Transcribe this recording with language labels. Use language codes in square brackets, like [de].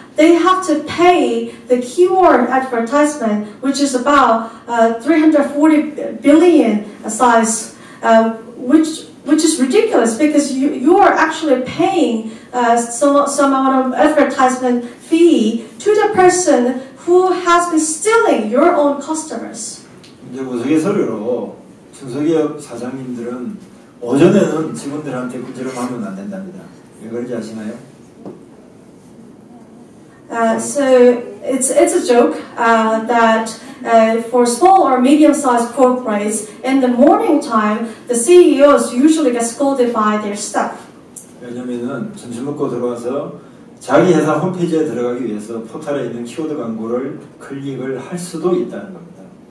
[en] They have to pay the keyword advertisement, which is about 340 billion size, which is ridiculous because you are actually paying some amount of advertisement fee to the person who has been stealing your own customers. [ko] 이제 우스갯소리로 중소기업 사장님들은 오전에는 직원들한테 구제를 하면 안 된답니다. 왜 그런지 아시나요? [en] So it's a joke that for small or medium-sized corporates, in the morning time, the CEOs usually get scolded by their staff. [ko] 왜냐면은 점심 먹고 들어와서 자기 회사 홈페이지에 들어가기 위해서 포털에 있는 키워드 광고를 클릭을 할 수도 있다는 겁니다.